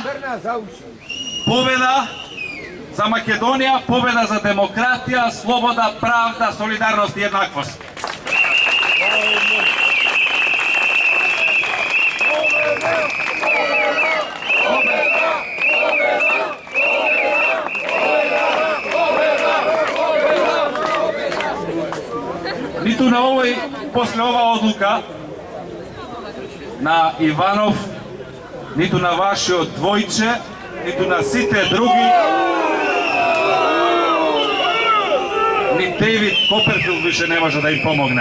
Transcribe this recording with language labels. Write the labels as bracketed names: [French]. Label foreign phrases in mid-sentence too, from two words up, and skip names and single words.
[Macedonian] Побједа за Македонија, побједа за демократија, слобода, правда, солидарност и једнакост. Nitу на овој, после ова одлука на Иванов, ниту на вашиот двојче, ниту на сите други, ни Дейвид Коперфилд више не може да им помогне.